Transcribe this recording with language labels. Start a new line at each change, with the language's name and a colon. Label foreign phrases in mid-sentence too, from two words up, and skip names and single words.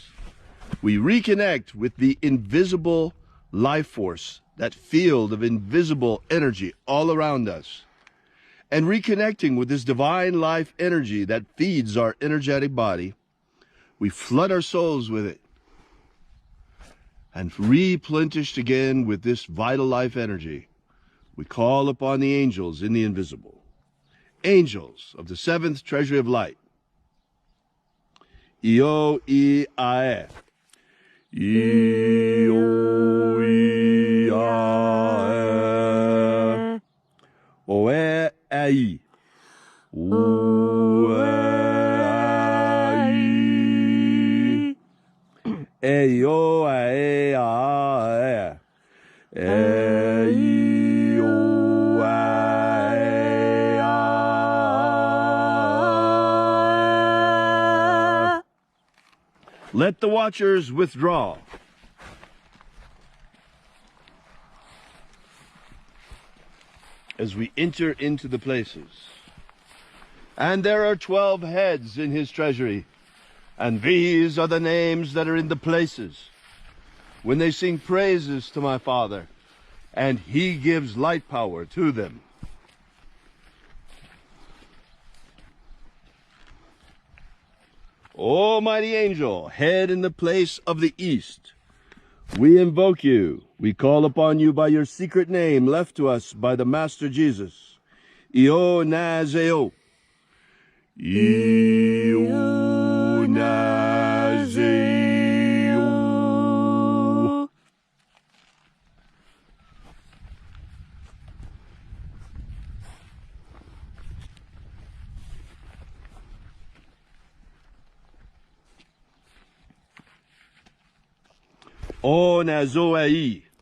English: We reconnect with the invisible life force, that field of invisible energy all around us, and reconnecting with this divine life energy that feeds our energetic body. We flood our souls with it and replenished again with this vital life energy. We call upon the angels in the invisible, angels of the seventh treasury of light. Io I Ae. Io I Ae. Oe Ai. Oe Ai. Eio Ae Ae. Eio Ae Ae. Let the watchers withdraw. As we enter into the places. And there are 12 heads in his treasury. And these are the names that are in the places. When they sing praises to my Father, and he gives light power to them. O mighty angel, head in the place of the east, we invoke you. We call upon you by your secret name left to us by the Master Jesus. Io Nazeo. Io Nazeo. O Nazoei.